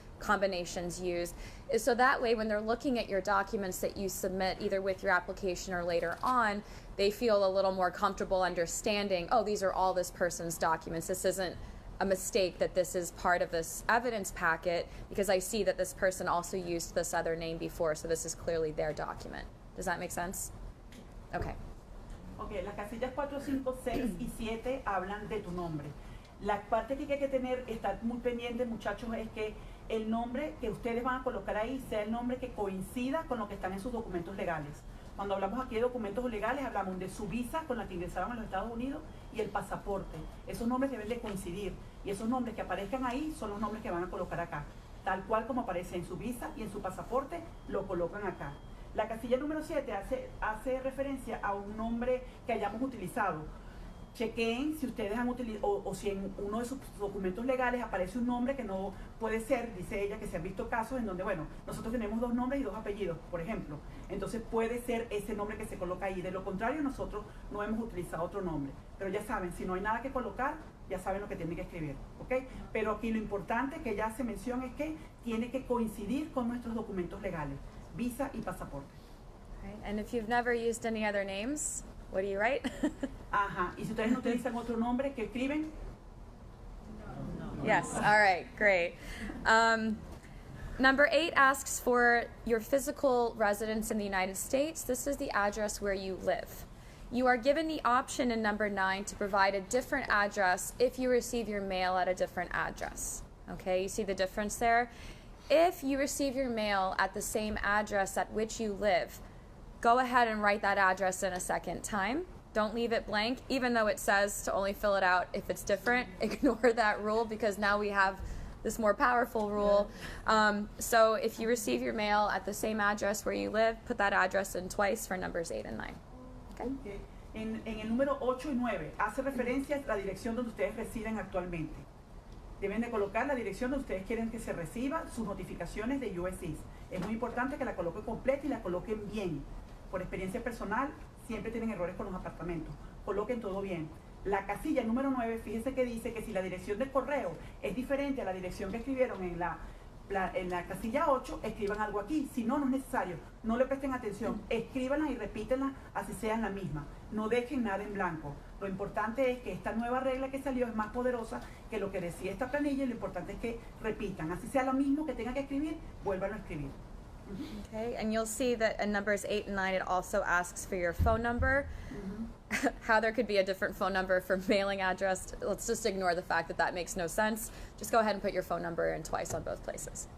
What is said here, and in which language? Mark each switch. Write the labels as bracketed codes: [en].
[en] combinations used, is so that way when they're looking at your documents that you submit either with your application or later on, they feel a little more comfortable understanding, oh, these are all this person's documents. This isn't a mistake that this is part of this evidence packet because I see that this person also used this other name before, so this is clearly their document. Does that make sense? Okay. [es] Ok, las casillas 4, 5, 6 y 7 hablan de tu nombre. La parte que hay que tener, estar muy pendiente, muchachos, es que el nombre que ustedes van a colocar ahí sea el nombre que coincida con lo que están en sus documentos legales. Cuando hablamos aquí de documentos legales, hablamos de su visa con la que ingresaron a los Estados Unidos y el pasaporte. Esos nombres deben de coincidir y esos nombres que aparezcan ahí son los nombres que van a colocar acá. Tal cual como aparece en su visa y en su pasaporte, lo colocan acá. La casilla número 7 hace referencia a un nombre que hayamos utilizado. Chequeen si ustedes han utilizado o si en uno de sus documentos legales aparece un nombre que no puede ser, dice ella que se han visto casos en donde, bueno, nosotros tenemos 2 nombres y 2 apellidos, por ejemplo. Entonces puede ser ese nombre que se coloca ahí. De lo contrario, nosotros no hemos utilizado otro nombre. Pero ya saben, si no hay nada que colocar, ya saben lo que tienen que escribir, ¿ok? Pero aquí lo importante que ya se menciona es que tiene que coincidir con nuestros documentos legales, visa y pasaporte. [en] Right. And if you've never used any other names, what do you write? [es] Ajá, y si ustedes no utilizan otro nombre, ¿qué escriben? [en] No. Yes, all right, great. Number 8 asks for your physical residence in the United States. This is the address where you live. You are given the option in number 9 to provide a different address if you receive your mail at a different address. Okay, you see the difference there? If you receive your mail at the same address at which you live, go ahead and write that address in a second time. Don't leave it blank, even though it says to only fill it out if it's different. Ignore that rule because now we have this more powerful rule. So if you receive your mail at the same address where you live, put that address in twice for numbers 8 and 9. Okay? Okay. [es] En el número 8 y 9 hace referencia a la dirección donde ustedes residen actualmente. Deben de colocar la dirección donde ustedes quieren que se reciba sus notificaciones de USCIS. Es muy importante que la coloquen completa y la coloquen bien. Por experiencia personal, siempre tienen errores con los apartamentos. Coloquen todo bien. La casilla número 9, fíjense que dice que si la dirección del correo es diferente a la dirección que escribieron en la casilla 8, escriban algo aquí. Si no, no es necesario. No le presten atención. Escríbanla y repítenla así sean la misma. No dejen nada en blanco. Lo importante es que esta nueva regla que salió es más poderosa que lo que decía esta planilla y lo importante es que repitan. Así sea lo mismo que tengan que escribir, vuélvanlo a escribir. [en] Okay, and you'll see that in numbers 8 and 9 it also asks for your phone number. How there could be a different phone number for mailing address, let's just ignore the fact that that makes no sense. Just go ahead and put your phone number in twice on both places.